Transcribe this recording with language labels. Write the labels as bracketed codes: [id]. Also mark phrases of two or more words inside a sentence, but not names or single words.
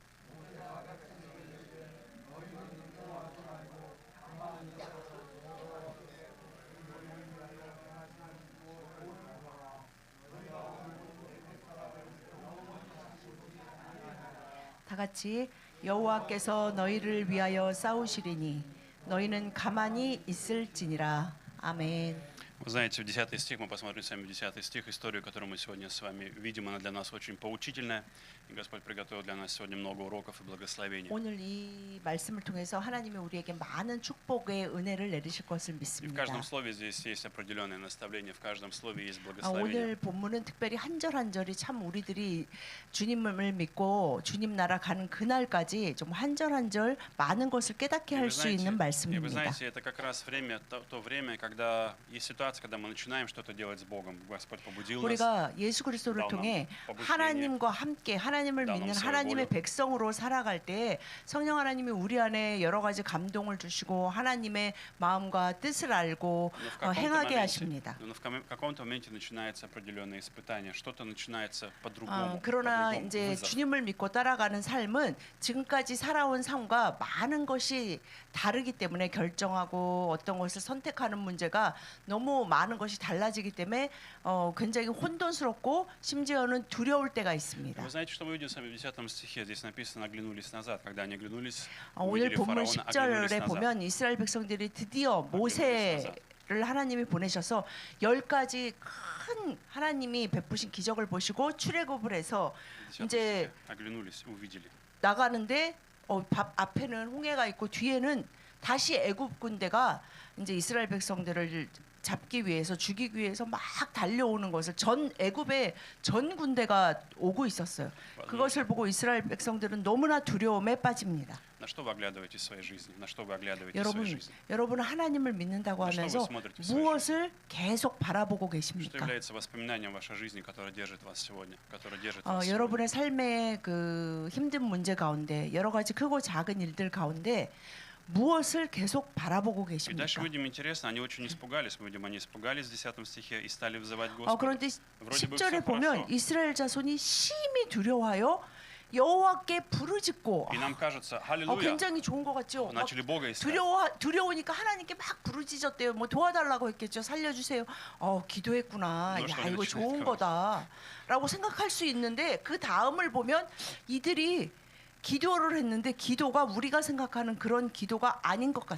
[ko] 다 같이 여호와께서 너희를 위하여 싸우시리니 너희는 가만히 있을지니라. 아멘. [ru] Вы знаете, в 10 стих, мы посмотрим с вами 10 стих, историю, которую мы сегодня с вами видим, она для нас очень поучительная. И Господь приготовил для нас сегодня много уроков и благословений. [ko] 오늘 이 말씀을 통해서 하나님이 우리에게 많은 축복의 은혜를 내리실 것을 [ru] И в [ko] 믿습니다. [ru] каждом слове здесь есть определенное наставление, в каждом слове есть [ko] 오늘 [ru] благословение. [ko] 본문은 특별히 한 절 한 절이 참 우리들이 주님을 믿고 주님 나라 가는 그날까지 좀 한 절 한 절 많은 것을 깨닫게 할 수 있는 [ru] И вы [ko] 말씀입니다. [ru] знаете, это как раз время, то время, когда есть ситуация, когда мы начинаем что-то делать с Богом. Господь побудил нас. [ko] 우리가 예수 그리스도를 통해 하나님과 함께 하나님을 믿는 하나님의 백성으로 살아갈 때 성령 하나님이 우리 안에 여러 가지 감동을 주시고 하나님의 마음과 뜻을 알고 행하게 하십니다. [ru] Но в каком-то моменте начинается определенное испытание, что-то начинается по-другому. [ko] 그러나 이제 주님을 믿고 따라가는 삶은 지금까지 살아온 삶과 많은 것이 다르기 때문에 결정하고 어떤 것을 선택하는 문제가 너무 많은 것이 달라지기 때문에 굉장히 혼돈스럽고 심지어는 두려울 때가 있습니다. [ru] Вы знаете, что мы видим с вами в 10 стихе? Здесь написано «оглянулись назад». Когда они оглянулись, [ko] 오늘 [ru] увидели [ko] 본문 [ru] фараона, оглянулись [ko] 10절에 [ru] назад. [ko] 보면 이스라엘 백성들이 드디어 모세를 하나님이 보내셔서 10가지 큰 하나님이 베푸신 기적을 보시고 출애굽을 해서 10 이제 [ru] стихе. Оглянулись, увидели. [ko] 나가는데 앞에는 홍해가 있고 뒤에는 다시 애굽 군대가 이제 이스라엘 백성들을 잡기 위해서 죽이기 위해서 막 달려오는 것을 전 애굽의 전 군대가 오고 있었어요. 그것을 보고 이스라엘 백성들은 너무나 두려움에 빠집니다. [ru] На что вы оглядываете в своей жизни? На что вы оглядываете в своей жизни? [ko] 여러분은 하나님을 믿는다고 하면서 무엇을 계속 바라보고 [ru] Что [ko] 계십니까? [ru] является воспоминанием вашей жизни, которое держит вас сегодня, которое держит вас сегодня? [ko] 여러분의 삶의 그 힘든 문제 가운데 여러 가지 크고 작은 일들 가운데 무엇을 계속 바라보고 [ru] И дальше [ko] 계십니까? [ru] видим интересно, они очень испугались. Мы видим, они испугались в 10 стихе и стали взывать Господа. [ko] 그런데 [ru] Вроде бы [ko] 10절에 [ru] все [ko] 보면 [ru] хорошо. [ko] 이스라엘 자손이 심히 두려워하여 여호와께 부르짖고 [ru] И нам кажется, аллилуйя, [ko] 굉장히 좋은 것 같죠? 막 [ru] начали Бога искать. [ko] 두려우니까 하나님께 막 부르짖었대요. 뭐 도와달라고 했겠죠. 살려주세요. 기도했구나. 너 야 [ru] что, [ko] 이거 좋은 [ru] начинает [ko] 거다라고 생각할 수 있는데 그 다음을 보면 이들이 기도를 했는데 기도가 우리가 생각하는 그런 기도가 아닌 것